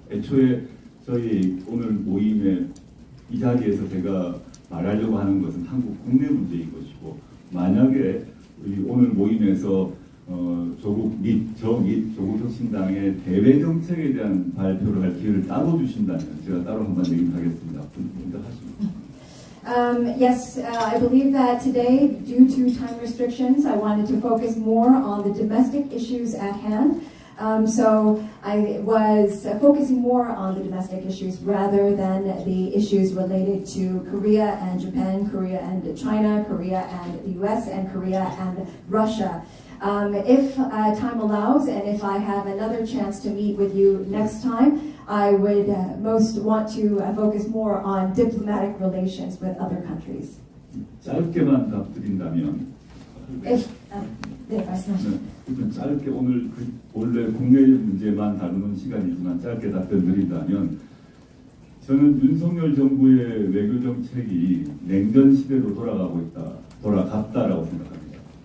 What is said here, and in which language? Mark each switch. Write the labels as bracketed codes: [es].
[ko] 애초에 저희 오늘 모임에 이 자리에서 제가 말하려고 하는 것은 한국 국내 문제인 것이고 만약에 우리 오늘 모임에서 조국 조국혁신당의 대외 정책에 대한 발표를 할 기회를 따로 주신다면 제가 따로 한번 얘기를 하겠습니다. 먼저 하시죠. [en] Yes, I believe that today, due to time restrictions, I wanted to focus more on the domestic issues at hand. So I was focusing more on the domestic issues rather than the issues related to Korea and Japan, Korea and China, Korea and the US, and Korea and Russia. If time allows and if I have another chance to meet with you next time, I would most want to focus more on diplomatic relations with other countries. [ko] 짧게만 답드린다면 네, 말씀하시죠. 짧게 오늘 원래 국내 문제만 다루는 시간이지만 짧게 답변드린다면 저는 윤석열 정부의 외교 정책이 냉전 시대로 돌아갔다라고 생각합니다.